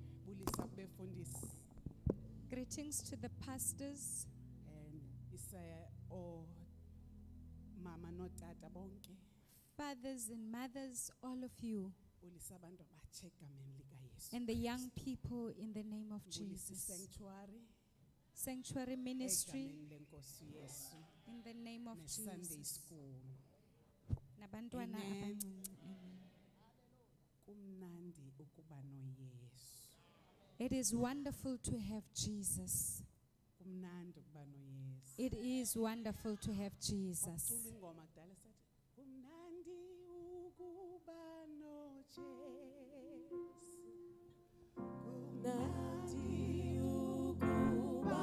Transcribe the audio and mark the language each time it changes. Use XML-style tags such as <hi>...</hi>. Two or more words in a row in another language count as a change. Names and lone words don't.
<zu>ngiyabulisa kubefundisi</zu> <en>Greetings to the pastors,</en> <xh>and mama notata bonke.</xh> <en>fathers and mothers, all of you,</en> <xh>Bulisa abantu abatsha egameni likaYesu.</xh> <en>and the young people in the name of</en> <xh>Bulisa</xh> <en>Jesus. sanctuary Sanctuary ministry</en> <xh>egameni lenkosi Yesu.</xh> <en>in the name of Sunday Jesus. school.</en> <xh>Nabantwana Amen. abancinci. Amen. Kumnandi ukuba noYesu.</xh> <en>It is wonderful to have Jesus.</en> <xh>Kumnandi ukuba noYesu.</xh> <en>It is wonderful to have Jesus.</en> <xh>Wacula ingoma kudala sathi kumnandi ukuba noJesu. Kumnandi ukuba</xh>